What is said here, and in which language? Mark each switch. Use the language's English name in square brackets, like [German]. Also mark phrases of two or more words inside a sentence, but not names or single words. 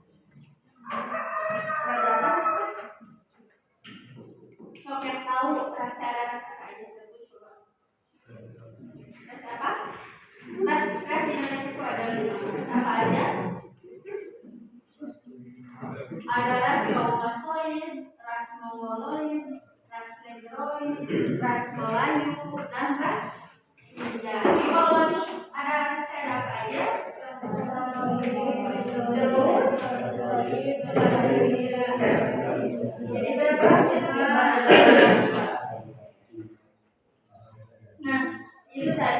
[Indonesian] Ada berapa? Soket tahu rasnya ada rasa apa aja? Coba. Ras apa? Ras di Indonesia itu ada ras apa aja? Ada ras Kaukasoid, ras Mongoloid, ras Negroid, ras Melayu, dan ras India. Kalau ini ada rasnya ada apa aja? Terus, jadi berapa? Nah, itu tadi.